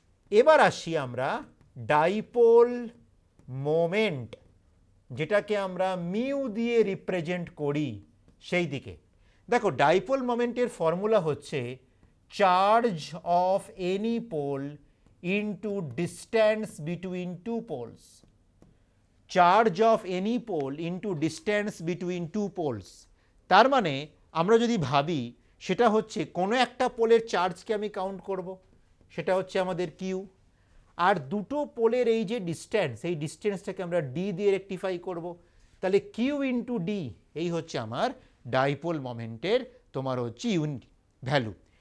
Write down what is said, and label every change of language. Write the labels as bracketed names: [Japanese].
[Bangla] এবার আসি আমরা ডাইপোল মোমেন্ট, যেটাকে আমরা মিউ দিয়ে রিপ্রেজেন্ট করি সেই দিকে। দেখো ডাইপোল মোমেন্টের ফর্মুলা হচ্ছে [English] Charge of any pole into distance between two poles. Charge of any pole into distance between two poles. [Bangla] তার মানে আমরা যদি ভাবি সেটা হচ্ছে কোনো একটা পোলের চার্জকে আমি কাউন্ট করব, সেটা হচ্ছে আমাদের কিউ, আর দুটো পোলের এই যে ডিস্ট্যান্স, এই ডিস্ট্যান্সটাকে আমরা ডি দিয়ে রেকটিফাই করব, তাহলে কিউ ইন্টু ডি এই হচ্ছে আমার ডাইপোল মোমেন্টের তোমার হচ্ছে ইউনিট ভ্যালু।